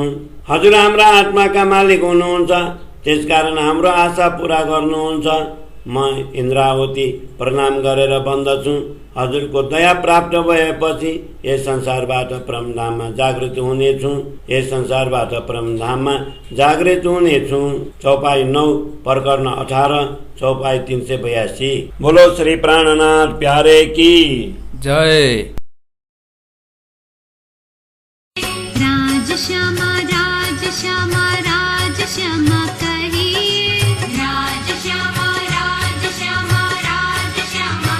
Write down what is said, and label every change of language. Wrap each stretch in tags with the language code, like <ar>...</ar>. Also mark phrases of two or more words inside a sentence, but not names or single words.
<ne>हजुर हाम्रा आत्माका मालिक हुनुहुन्छ, त्यसकारण हाम्रो आशा पूरा गर्नुहुन्छ। म इन्द्रावती प्रणाम गरेर भन्दछु, हजुरको दया प्राप्त भएपछि यस संसारबाट परमधाममा जागृत हुनेछु। यस संसारबाट परमधाममा जागृत हुनेछु। चौपाई 9 प्रकरण 18 चौपाई 382।</ne> <hi>बोलो श्री प्राणनाथ प्यारे की जय। राज श्यामा राज श्यामा राज श्यामा कहिए, राज श्यामा राज श्यामा राज श्यामा</hi>